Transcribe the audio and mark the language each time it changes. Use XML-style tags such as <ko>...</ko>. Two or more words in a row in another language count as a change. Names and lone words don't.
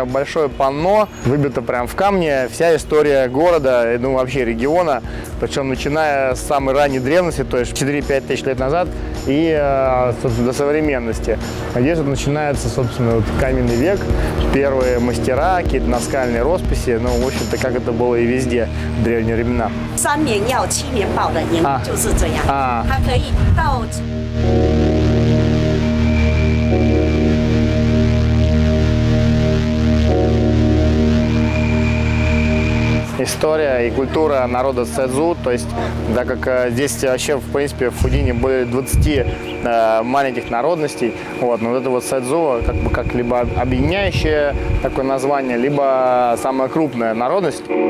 <ru>большое панно, выбито прям в камне, вся история города, ну вообще региона, причем начиная с самой ранней древности, то есть 4-5 тысяч лет назад, и до современности. Здесь вот начинается, собственно, вот каменный век, первые мастера, какие-то наскальные росписи, ну, в общем-то, как это было и везде в древние времена. 3 年要7年报的年就是这样，它可以到。 История и культура народа Цзэцзу, то есть, так как здесь вообще, в принципе, в Фудине более 20 маленьких народностей, вот, но вот это вот Цзэцзу как либо объединяющее такое название, либо самая крупная народность.</ru>